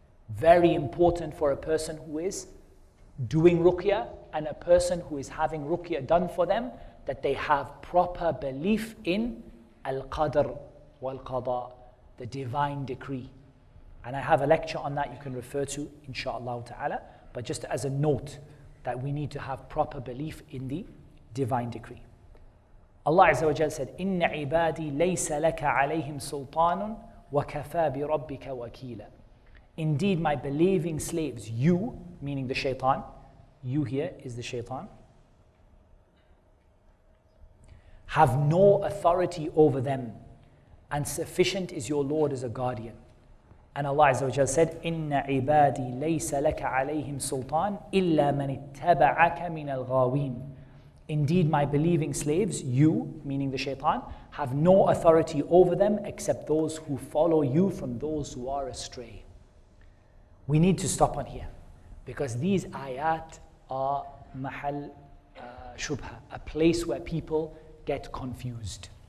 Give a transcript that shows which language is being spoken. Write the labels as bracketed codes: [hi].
[en] Very important for a person who is doing ruqyah and a person who is having ruqyah done for them, that they have proper belief in al-qadr wal-qada, the divine decree. And I have a lecture on that you can refer to, inshaAllah ta'ala, but just as a note that we need to have proper belief in the divine decree. Allah Azza wa Jal said, [ar] إِنَّ عِبَادِي لَيْسَ لَكَ عَلَيْهِمْ سُلْطَانٌ وَكَفَى بِرَبِّكَ وَكِيلًا. [en] Indeed, my believing slaves, you, meaning the shaitan, you here is the shaitan, have no authority over them, and sufficient is your Lord as a guardian. And Allah Azza wa Jal said, [ar] إِنَّ عِبَادِي لَيْسَ لَكَ عَلَيْهِمْ سُلْطَانٌ إِلَّا مَنِ اتَّبَعَكَ مِنَ الْغَاوِينَ. [en] Indeed, my believing slaves, you, meaning the shaitan, have no authority over them except those who follow you from those who are astray. We need to stop on here, because these ayat are mahal shubha, a place where people get confused.